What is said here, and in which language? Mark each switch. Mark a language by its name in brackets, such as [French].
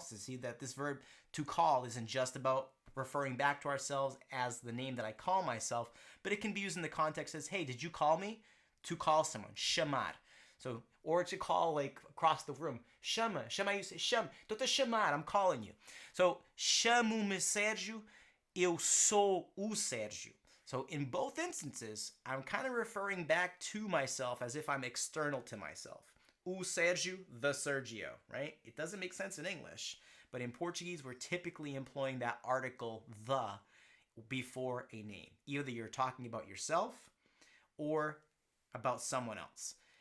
[English] So see that this verb to call isn't just about referring back to ourselves as the name that I call myself, but it can be used in the context as, hey, did you call me? To call someone, chamar. So, or to call like across the room, chama, you say, chama, [Portuguese] tô te chamar, [English] I'm calling you. [Portuguese] So, chamo-me Sérgio, eu sou o Sérgio. [English] So, in both instances, I'm kind of referring back to myself as if I'm external to myself. [Portuguese] O Sérgio, [English] the Sergio, right? It doesn't make sense in English, but in Portuguese, we're typically employing that article, the, before a name. Either you're talking about yourself or about someone else.